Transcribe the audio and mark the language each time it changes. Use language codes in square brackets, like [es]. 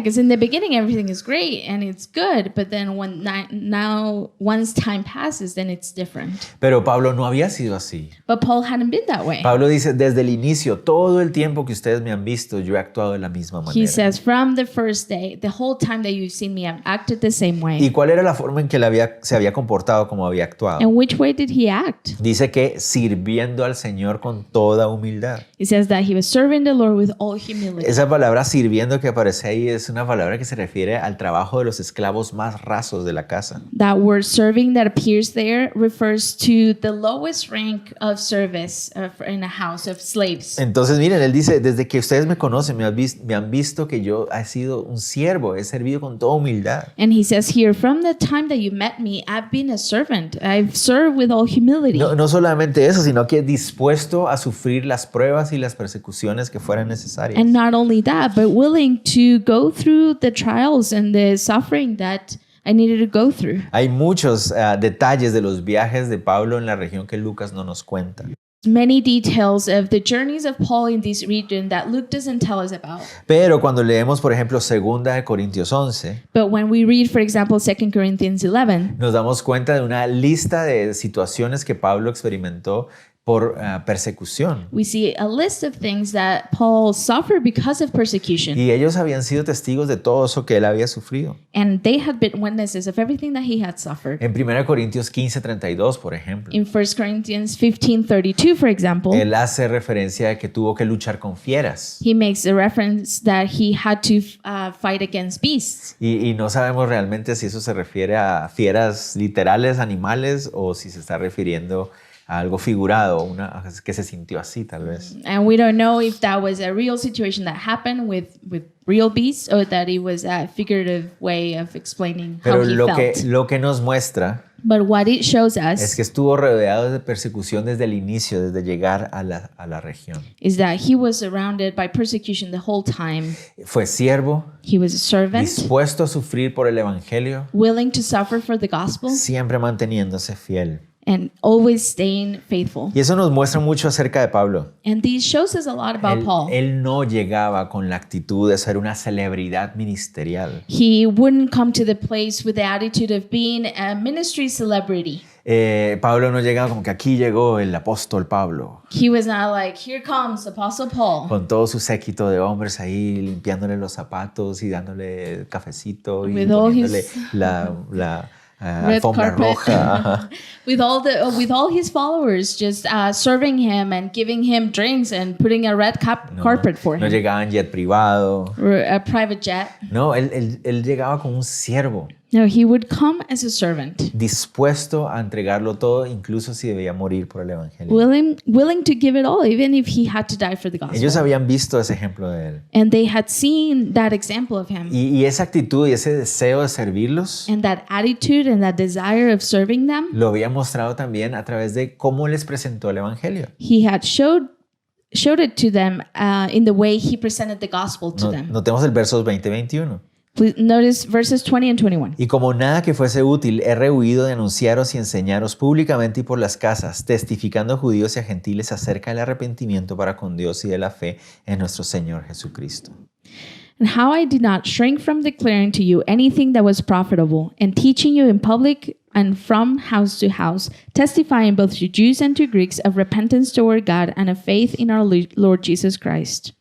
[en] Yeah, because in the beginning everything is great and it's good, but then once time passes, then it's different. [es] Pero Pablo no había sido así. [en] But Paul hadn't been that way. [es] Pablo dice, desde el inicio, todo el tiempo que ustedes me han visto, yo he actuado de la misma manera. [en] He says, from the first day, the whole time that you've seen me, I've acted the same way. [es] ¿Y cuál era la forma en que se había comportado como había actuado? [en] And which way did he act? [es] Dice que sirviendo al Señor con toda humildad. [en] He says that he was serving the Lord with all humility. [es] Esa palabra sirviendo que aparece ahí es una palabra que se refiere al trabajo de los esclavos más rasos de la casa. [en] That word serving that appears there refers to the lowest rank of service in a house of slaves. [es] Entonces miren, él dice, desde que ustedes me conocen, me han visto que yo he sido un siervo, he servido con toda humildad. [en] And he says here, from the time that you met me, I've been a servant. I've served with all humility. [es] No solamente eso, sino que dispuesto a sufrir las pruebas y las persecuciones que fueran necesarias. [en] And not only that, but willing to go through the trials and the suffering that I needed to go through. [es] Hay muchos detalles de los viajes de Pablo en la región que Lucas no nos cuenta. [en] Many details of the journeys of Paul in this region that Luke doesn't tell us about. [es] Pero cuando leemos, por ejemplo, 2 de Corintios 11, [en] But when we read, for example, 2 Corinthians 11, [es] nos damos cuenta de una lista de situaciones que Pablo experimentó por persecución. [en] we see a list of things that Paul suffered because of persecution. [es] Y ellos habían sido testigos de todo eso que él había sufrido. [en] And they had been witnesses of everything that he had suffered. [es] En 1 Corintios 15:32, por ejemplo, [en] In 1 Corinthians 15:32, for example, [es] él hace referencia a que tuvo que luchar con fieras. [en] he makes a reference that he had to fight against beasts. [es] Y no sabemos realmente si eso se refiere a fieras literales, animales, o si se está refiriendo a algo figurado, que se sintió así tal vez. [en] And we don't know if that was a real situation that happened with real beasts or that it was a figurative way of explaining [es] Pero [en] how he felt. [es] lo que nos muestra [en] But what it shows [es] es [en] us [es] que estuvo rodeado de persecución desde el inicio, desde llegar a la región. [en] is that he was surrounded by persecution the whole time. [es] Fue siervo, [en] He was a servant, [es] dispuesto a sufrir por el evangelio, [en] willing to suffer for the gospel, [es] siempre manteniéndose fiel. [en] and always staying faithful. [es] Y eso nos muestra mucho acerca de Pablo. [en] And this shows us a lot about Paul. [es] Él no llegaba con la actitud de ser una celebridad ministerial. [en] He wouldn't come to the place with the attitude of being a ministry celebrity. [es] Pablo no llegaba como que aquí llegó el apóstol Pablo, [en] He was not like, here comes Apostle Paul, [es] con todo su séquito de hombres ahí limpiándole los zapatos y dándole cafecito y [en] With all [es] poniéndole [en] his [es] la [en] red [es] alfombra [en] carpet. [es] roja. Ajá. [en] with all his followers, just serving him and giving him drinks and putting a red carpet for [es] No [en] him, [es] llegaba en jet privado. [en] or a private jet. [es] No, él llegaba como un siervo, [en] No, he would come as a servant, [es] dispuesto a entregarlo todo, incluso si debía morir por el evangelio. [en] willing to give it all, even if he had to die for the gospel. [es] Ellos habían visto ese ejemplo de él. [en] And they had seen that example of him. [es] Y esa actitud y ese deseo de servirlos [en] And that attitude and that desire of serving them, [es] lo había mostrado también a través de cómo les presentó el evangelio. [en] he had showed it to them in the way he presented the gospel to them. [es] Notemos el versos 20 y 21. [en] Please notice verses 20 and 21. [es] Y como nada que fuese útil, he rehuido de anunciaros y enseñaros públicamente y por las casas, testificando a judíos y a gentiles acerca del arrepentimiento para con Dios y de la fe en nuestro Señor Jesucristo. [en] And how I did not shrink from declaring to you anything that was profitable, and teaching you in public and from house to house, testifying both to Jews and to Greeks of repentance toward God and of faith in our Lord Jesus Christ.